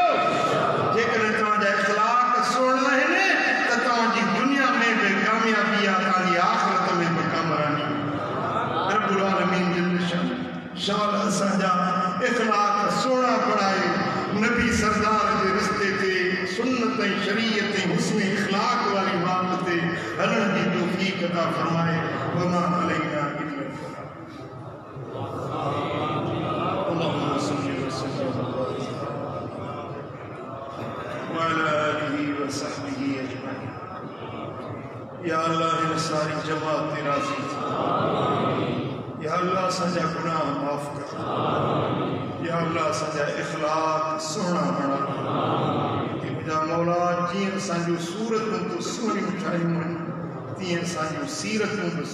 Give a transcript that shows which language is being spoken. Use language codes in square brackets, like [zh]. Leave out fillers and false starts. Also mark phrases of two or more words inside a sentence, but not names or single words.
[sd] जेकॾहिं तव्हांजा इख़लाक़ सुहिणा आहिनि त तव्हांजी दुनिया में बि कामयाबी आहे, तव्हांजी आख़िरत में बि कामरानी। [ar] رب العالمين جل شانه [sd] असांजा इख़लाक़ सुहिणा बणाए, नबी सरदार जे रस्ते ते सुन्नत ऐं शरीयत ऐं हुस्न इख़लाक़ वारी बात ते हलण जी तौफ़ीक़ अता फरमाए। [ar] وما علينا إلا اللهم صل وسلم وعلى آله وصحبه أجمعين. يا الله [sd] इन सारी जमात ते राज़ी थी। [ar] يا الله [sd] असांजा गुनाह माफ़ कर। [ar] يا الله [sd] असांजा इख़लाक़ सुहिणा बणा। मुंहिंजा मौला जीअं असांजूं सूरतूं तूं सुहिणियूं ठाहियूं आहिनि, तीअं असांजूं सीरतूं बि